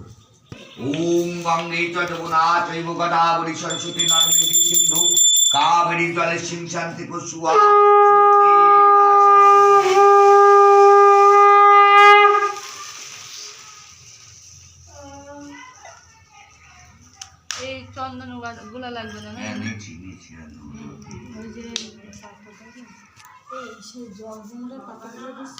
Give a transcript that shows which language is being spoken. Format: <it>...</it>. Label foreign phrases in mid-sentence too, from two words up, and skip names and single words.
<sa>ओम गंगे च यमुना चैव गोदावरी सरस्वती नर्मदे सिंधु कावेरी जलेस्मिन् सन्ति कुसुमा।</sa> <bn>এই চন্দন গুলা লাগবে না হ্যাঁ নিচি ওই যে সেই জল দিয়ে পাতাগুলো দিচ্ছে।</bn>